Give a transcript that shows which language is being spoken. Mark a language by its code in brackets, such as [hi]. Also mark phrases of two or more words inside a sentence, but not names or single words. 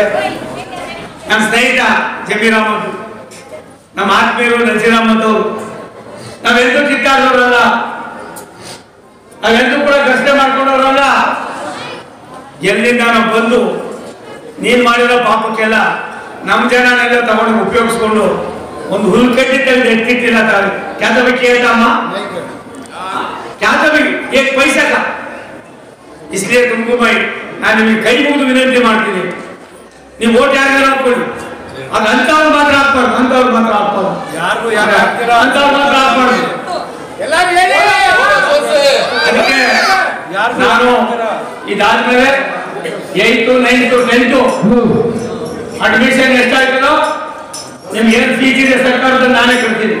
[kn] ನಮ್ಮ ಸ್ನೇಹಿತ ಜಮೀರ್ ಅಹಮದ್, ನಮ್ಮ ಆತ್ಮೀಯರು ನಜೀರ್ ಅಹಮದ್ ಅವರು, ನಾವೆಂದೂ ಕಿತ್ತಾಡೋರಲ್ಲ, ನಾವೆಂದೂ ಕೂಡ ಘರ್ಷಣೆ ಮಾಡ್ಕೊಂಡವ್ರಲ್ಲ. ಎಲ್ಲಿಂದ ನಾವು ಬಂದು ನೀನ್ ಮಾಡಿರೋ ಪಾಪಕ್ಕೆಲ್ಲ ನಮ್ಮ ಜನನೆಲ್ಲ ತಗೊಂಡು ಉಪಯೋಗಿಸ್ಕೊಂಡು ಒಂದು ಹುಲ್ಕಡ್ಡಿ ತೆಗೆದು ಎತ್ತಿಟ್ಟಿಲ್ಲ. [hi] क्या तभी किया था अम्मा, क्या तभी एक पैसा का. इसलिए तुमको भाई [kn] ನಾನು ನಿಮಗೆ ಕೈ ಮುಗಿದು ವಿನಂತಿ ಮಾಡ್ತೀನಿ, ನೀವು ಓಟ್ ಯಾರಿಗಾರ ಹಾಕೊಳ್ಳಿ, ಅದು ಅಂತವ್ರು ಮಾತ್ರ ಹಾಕ್ಬಾರ್ದು, ಅಂತವ್ರು ಮಾತ್ರ ಹಾಕ್ಬಾರ್ದು, ಯಾರಿಗೂ ಯಾರು ಹಾಕ್ತೀರಾ ಅಂತವ್ರು ಮಾತ್ರ ಹಾಕ್ಬಾರ್ದು. ಅದಕ್ಕೆ ನಾನು ಇದಾದ್ಮೇಲೆ 8th 9th 10th ಅಡ್ಮಿಷನ್ ಎಷ್ಟಾಯ್ತದೋ ನಿಮ್ಗೆ ಏನು ಫೀಸ್ ಇದೆ ಸರ್ಕಾರದ ನಾನೇ ಕೊಡ್ತೀನಿ.